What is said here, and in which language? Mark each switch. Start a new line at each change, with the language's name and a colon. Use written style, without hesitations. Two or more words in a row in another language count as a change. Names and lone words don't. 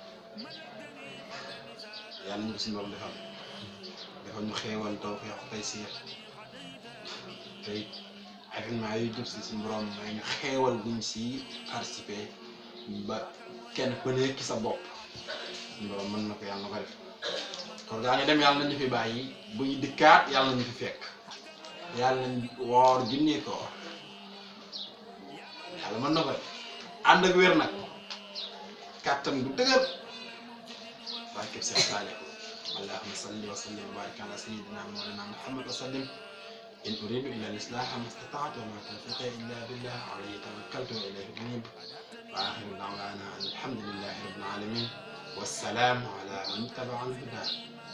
Wolof: yàlla ñu ko suñu borom defal ñu xéewal taw feex tey siir tey événement yu jub si suñu borom may ñu xéewal buñ si participer ba kenn ku nekk ci sa bopp suñu borom mën na ko yàlla na ko def kon gaa ngi dem yàlla nañu fi bàyyi bu ñu dikkaat yàlla nañu fi fekk yàlla nañ woor junni koor yàlla mën na ko def ànd ak wér nag kàttan bu dëgër barkeb Seex Saaliw
Arabic: اللهم صل وسلم وبارك على سيدنا مولانا محمد وسلم إن أريد إلا الإصلاح ما استطعت وما توفيقي إلا بالله عليه توكلت وإليه أنيب وآخر دعوانا الحمد لله رب العالمين والسلام على من اتبع الهدى